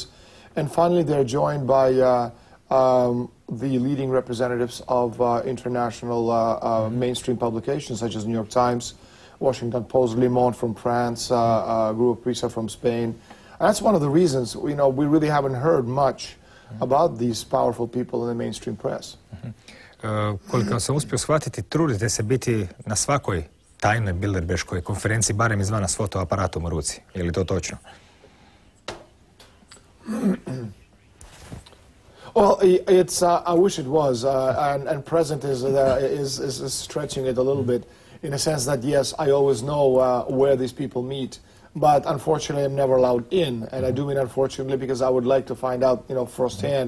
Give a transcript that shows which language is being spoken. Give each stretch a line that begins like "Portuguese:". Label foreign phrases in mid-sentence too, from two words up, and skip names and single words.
English: And finally, they're joined by the leading representatives of international mainstream publications, such as New York Times, Washington Post, Le Monde from France, Grupa from Spain. And that's one of the reasons, we really haven't heard much about these powerful people in the mainstream press.
Croatian: Koliko sam uspio shvatiti, trudite se biti na svakoj tajnoj Bilderberškoj konferenciji, barem izvana s fotoaparatom u ruci. Je li to točno?
English: Well, it's. I wish it was, and present is stretching it a little bit, in a sense that yes, I always know where these people meet, but unfortunately, I'm never allowed in, and I do mean unfortunately because I would like to find out, firsthand.